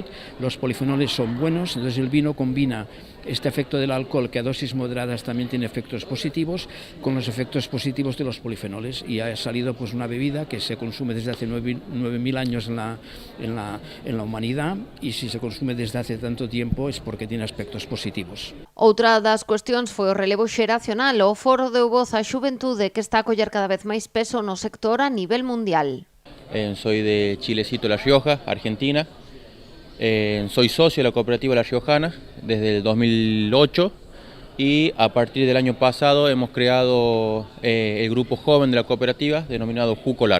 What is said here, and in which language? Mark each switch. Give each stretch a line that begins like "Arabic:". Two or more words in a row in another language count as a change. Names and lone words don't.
Spanish: Los polifenoles son buenos, entonces el vino combina este efecto del alcohol, que a dosis moderadas también tiene efectos positivos, con los efectos positivos de los polifenoles, y ha salido pues una bebida que se consume desde hace 9.000 años en la humanidad, y si se consume desde hace tanto tiempo es porque tiene aspectos positivos.
Galician: Outra das cuestións foi o relevo xeracional. O foro deu voz á xuventude, que está a coller cada vez máis peso no sector a nivel mundial.
Spanish: Soy de Chilecito, La Rioja, Argentina, Soy socio de la cooperativa La Riojana desde el 2008 y a partir del año pasado hemos creado el grupo joven de la cooperativa denominado Jucolar.